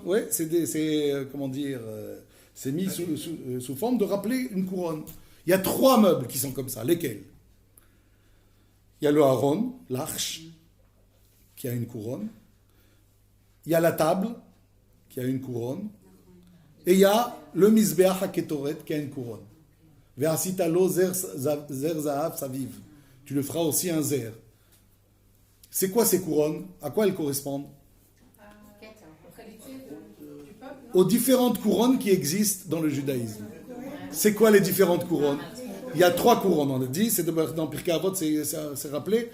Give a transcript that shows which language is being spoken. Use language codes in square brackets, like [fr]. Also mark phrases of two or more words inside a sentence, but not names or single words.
[fr] Ouais, c'est mis sous forme de rappeler une couronne. Il y a 3 meubles qui sont comme ça. Lesquels? Il y a le Aaron, l'arche, qui a une couronne. Il y a la table, qui a une couronne. Et il y a le [he] מזבח הקטורת, [fr] qui a une couronne. [he] ועשית לו זר זהב סביב. [fr] Tu le feras aussi un zer. C'est quoi ces couronnes? À quoi elles correspondent? Aux qualités du peuple, non? Aux différentes couronnes qui existent dans le judaïsme. C'est quoi les différentes couronnes? Il y a 3 couronnes, on a dit, c'est dans Pirkei Avot, c'est rappelé.